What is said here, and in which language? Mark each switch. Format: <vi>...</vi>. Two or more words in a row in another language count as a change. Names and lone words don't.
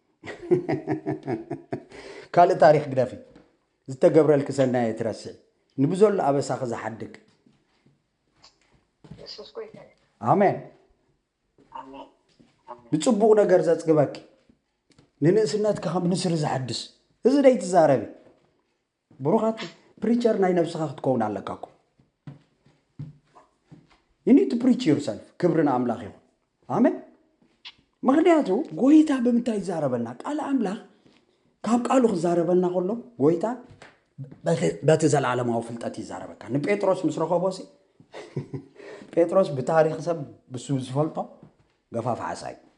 <ti>ካልእ ታሪክ ግደፊ ዝተገብረልክ ሰናየ ትረስዕ ንብዘሎ ኣበሳኺ ዝሓድግ ኣሜን ብጽቡቕ ነገር ዘጽግበኪ ንንእስነትካ ከም ንስሪ ዝሓድስ እዚ ደይ ትዛረቢ ብሩኻት ፕሪቸር ናይ ነፍስኻ ክትከውን ኣለካ እኮ</ti> <en>you need to preach yourself</en> <ti>ክብርና ኣምላኽ ይኹን ኣሜን ምክንያቱ ጎይታ ብምንታይ ይዛረበና ቃል ኣምላኽ ካብ ቃሉ ክዛረበና ከሎ ጎይታ በቲ ዘለዓለማዊ ፍልጠት ይዛረበካ ንጴጥሮስ ምስ ረኸቦሲ ጴጥሮስ ብታሪኽ ሰብ ብሱ ዝፈልጦ ገፋፍ ዓሳይ</ti>